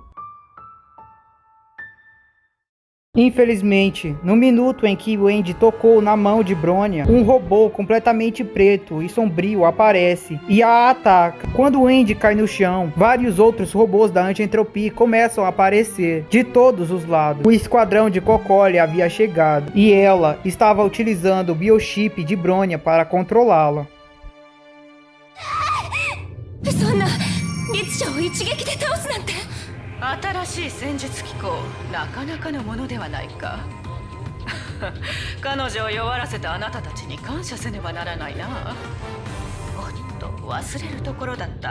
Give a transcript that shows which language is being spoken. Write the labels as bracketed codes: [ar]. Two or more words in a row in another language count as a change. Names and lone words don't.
[pt] Infelizmente, no minuto em que Wendy tocou na mão de Bronya, um robô completamente preto e sombrio aparece e a ataca. Quando Wendy cai no chão, vários outros robôs da Anti-Entropy começam a aparecer de todos os lados. O esquadrão de Kokoli havia chegado e ela estava utilizando o biochip de Bronya para controlá-la. [ja] そんな律者を一撃で倒すなんて。新しい戦術機構、なかなかのものではないか。彼女を弱らせたあなたたちに感謝せねばならないな。おっと、忘れるところだった。